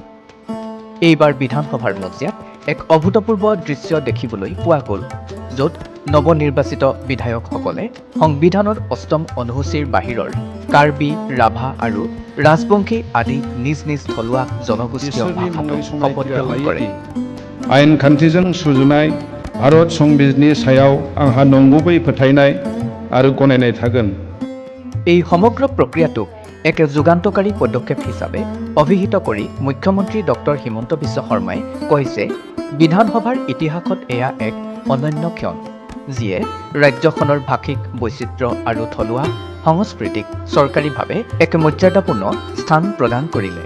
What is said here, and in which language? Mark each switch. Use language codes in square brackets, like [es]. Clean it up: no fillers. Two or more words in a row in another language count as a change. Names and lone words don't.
[as] এইবাৰ বিধানসভাৰ মজিয়াত এক অভূতপূৰ্ব দৃশ্য দেখিবলৈ পোৱা গ'ল, য'ত নৱনিৰ্বাচিত বিধায়কসকলে সংবিধানৰ অষ্টম অনুসূচীৰ বাহিৰৰ কাৰ্বি, ৰাভা আৰু ৰাজবংশী আদি নিজ নিজ থলুৱা জনগোষ্ঠীয় ভাষাতো শপত গ্ৰহণ কৰে। [brx] आयेन खान्थिजों सुजुनाय भारत संबिजिरनि सायाव आंहा नंगुबै फोथायनाय आरो गनायनाय थागोन। [as] এই সমগ্ৰ প্ৰক্ৰিয়াটোক এক যুগান্তকাৰী পদক্ষেপ হিচাপে অভিহিত কৰি মুখ্যমন্ত্ৰী ডক্টৰ হিমন্ত বিশ্ব শৰ্মাই কয় যে বিধানসভাৰ ইতিহাসত এয়া এক অনন্য ক্ষণ, যিয়ে ৰাজ্যখনৰ ভাষিক বৈচিত্ৰ্য আৰু থলুৱা সংস্কৃতিক চৰকাৰীভাৱে এক মৰ্যাদাপূৰ্ণ স্থান প্ৰদান কৰিলে।